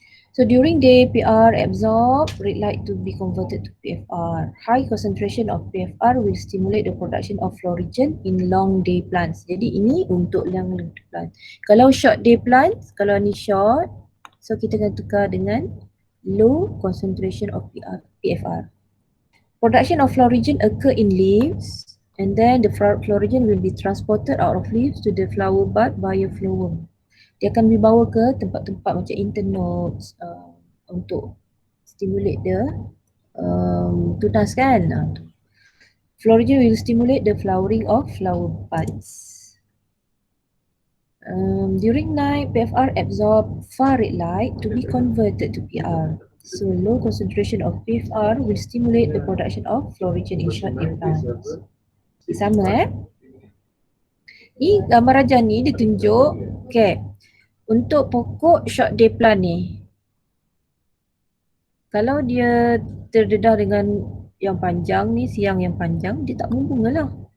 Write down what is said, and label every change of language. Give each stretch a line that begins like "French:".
English: So during day, PR absorb red light to be converted to PFR. High concentration of PFR will stimulate the production of florigen in long day plants.
Malay: Jadi ini untuk long day plant. Kalau short day plants, kalau ni short, so kita akan tukar dengan
English: low concentration of PFR. Production of florigen occur in leaves and then the florigen will be transported out of leaves to the flower bud by a phloem.
Malay: Dia akan dibawa ke tempat-tempat macam internodes untuk stimulate the tunas kan.
English: Florigen will stimulate the flowering of flower buds. During night, PFR absorb far red light to be converted to PR. So low concentration of PFR will stimulate the production of florigen in short day plants.
Malay: Sama Ni gambar raja ni dia tunjuk, okay, untuk pokok short day plant ni, kalau dia terdedah dengan yang panjang ni, siang yang panjang, dia tak berbunga lah.